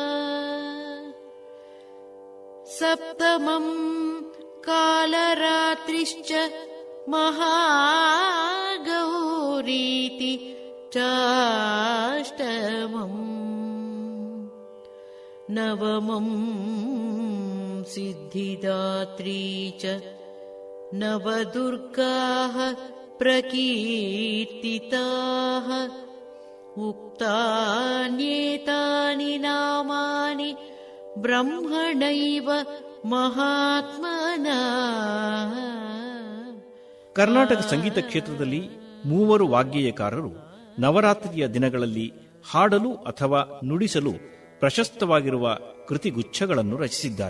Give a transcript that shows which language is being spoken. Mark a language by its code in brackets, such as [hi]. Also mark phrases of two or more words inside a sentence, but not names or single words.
[sa] ಸಪ್ತಮಂ ಕಾಲರಾತ್ರಿಶ್ಚ ಮಹಾಗೌರೀತಿ ಚಾಷ್ಟಮಂ ನವಮಂ ಸಿದ್ಧಿದಾತ್ರೀ ಚ ನವದುರ್ಗಾಃ ಪ್ರಕೀರ್ತಿತಾಃ ಉಕ್ತಾನ್ಯೇತಾನಿ ನಾಮಾನಿ ಬ್ರಹ್ಮಣೈವ ಮಹಾತ್ಮನಾ. [kn] ಕರ್ನಾಟಕ ಸಂಗೀತ ಕ್ಷೇತ್ರದಲ್ಲಿ 3 ವಾಗ್ಗೇಯಕಾರರು ನವರಾತ್ರಿಯ ದಿನಗಳಲ್ಲಿ ಹಾಡಲು ಅಥವಾ ನುಡಿಸಲು ಪ್ರಶಸ್ತವಾಗಿರುವ ಕೃತಿಗುಚ್ಛಗಳನ್ನು ರಚಿಸಿದ್ದಾರೆ.